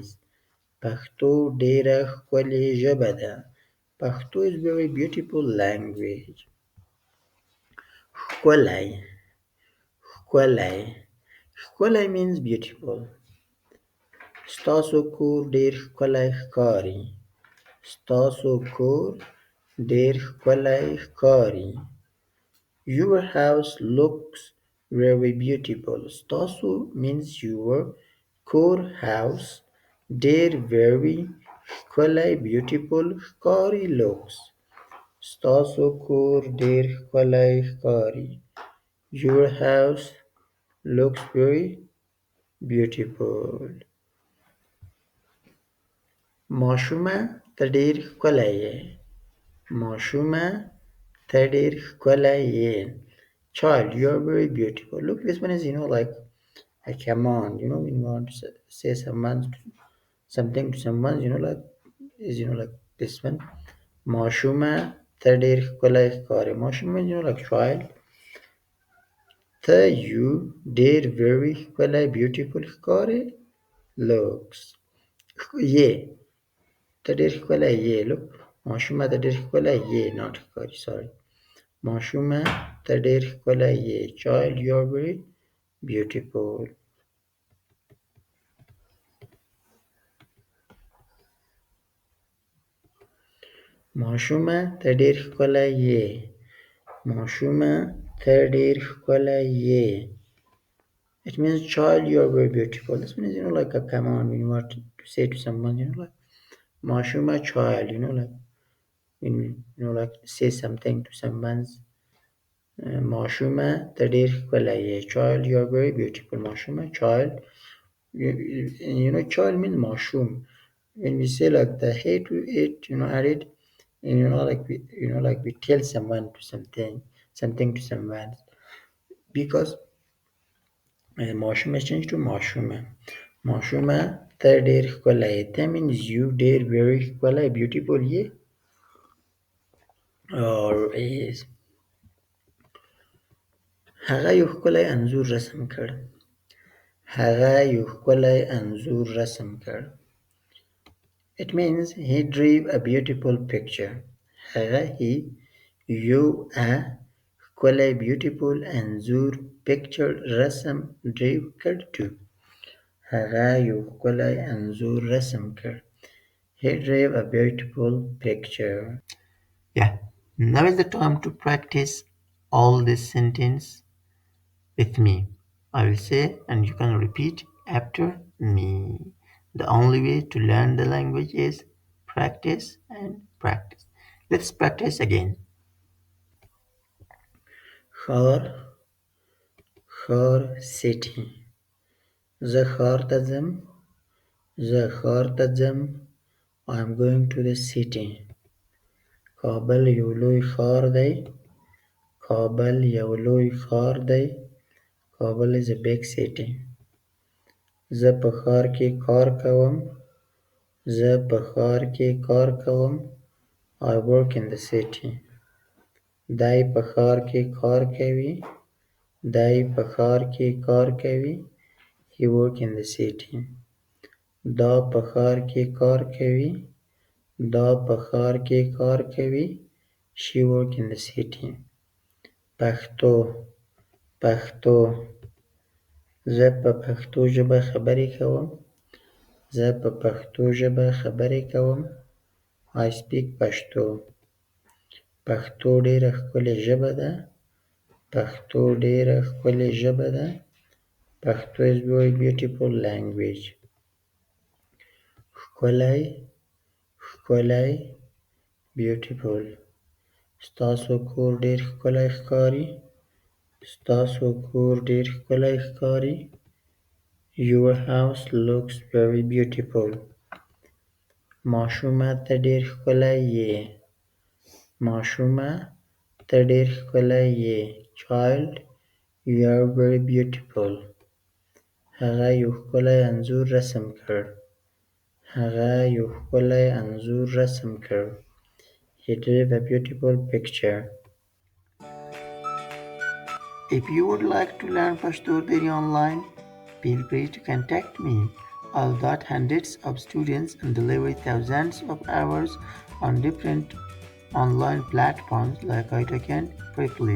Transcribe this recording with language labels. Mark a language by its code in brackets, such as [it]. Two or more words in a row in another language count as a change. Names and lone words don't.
[ps] پښتو ډېره ښکلې ژبه ده. [en] پښتو is very beautiful language. [ps] ښکلی ښکلی ښکلی [en] means beautiful. [ps] ستاسو کور ډېر ښکلی ښکاري. ستاسو کور ډېر ښکلی ښکاري. [en] Your house looks very beautiful. ستاسو means your کور house ډېر very ښکلی beautiful ښکاري looks. [ps] ستاسو کور ډېر ښکلی ښکاري. [en] Your house looks very beautiful. [ps] ماشومه ته ډېر ښکلی یې. ماشومه ته ډېر ښکلی یې. [en] Child, you are very beautiful. Look, this one is like a command. When you want to say something to someone, like is like this one. [ps] ماشومه ته ډېر ښکلی ښکاري. [en] ماشومه like child. ته you ډېر very ښکلی beautiful ښکاري looks. [ps] یې ته ډېر ښکلی یې. Look, ماشومه ته ډېر ښکلی یې not ښکاري sorry. ماشومه ته ډېر ښکلی یې. [en] Child, you are very beautiful. [ps] ماشومه ته ډېر ښکلی یې. ماشومه ته ډېر ښکلی یې. [en] It means child, you are very beautiful. This one is like a command when you want to say to someone, like ماشومه child, like when like say something to someone's [ps] ماشومه ته ډېر ښکلی یې. [en] Child, you are very beautiful. ماشومه child. Child means ماشوم. When we say like the hate we it added, like we tell someone to something to someone because ماشوم is changed to ماشومه. [ps] ماشومه ته ډېر ښکلی یې. [en] That means you ډېر very ښکلی beautiful یې or is. [ps] هغه یو ښکلی انځور رسم کړ. هغه یو ښکلی انځور رسم کړ. [en] It means he drew a beautiful picture. [ps] هغه یو ښکلی beautiful انځور picture رسم drew کړ too. هغه یو ښکلی انځور رسم کړ. [en] He drew a beautiful picture. Yeah, now is the time to practice all this sentence with me. I will say and you can repeat after me. The only way to learn the language is practice and practice. Let's practice again. [ps] ښار ښار city. زه ښار ته ځم. زه ښار ته ځم. [en] I am going to the city. [ps] کابل یو لوی ښار دی. کابل یو لوی ښار دی. [en] Kabul is a big city. [ps] زه په ښار کې کار کوم. زه په ښار کې کار کوم. [en] I work in the city. [ps] دی په ښار کې کار کوي. دی په ښار کې کار کوي. [en] He work in the city. [ps] دا په ښار کې کار کوي. دا په ښار کې کار کوي. [en] She work in the city. [ps] پښتو پښتو زه په پښتو ژبه خبرې کوم. زه په پښتو ژبه خبرې کوم. [en] I speak Pashto. [ps] پښتو ډېره ښکلې ژبه ده. پښتو ډېره ښکلې ژبه ده. [en] پښتو is very beautiful language. [ps] ښکلی ښکلی beautiful. ستاسو کور ډیر ښکلی ښکاري. ستاسو کور ډیر ښکلی ښکاري. [en] Your house looks very beautiful. [ps] ماشومه ته ډیر ښکلی یې. ماشومه ته ډیر ښکلی یې. [en] Child, you are very beautiful. [ps] هغه یو ښکلی انځور رسم کړ. هغه یو ښکلی انځور رسم کړ. [en] He drew a beautiful picture. If you would like to learn Pashto very online, feel free to contact me. I'll got hundreds of students and deliver thousands of hours on different online platforms like iTalk Quickly.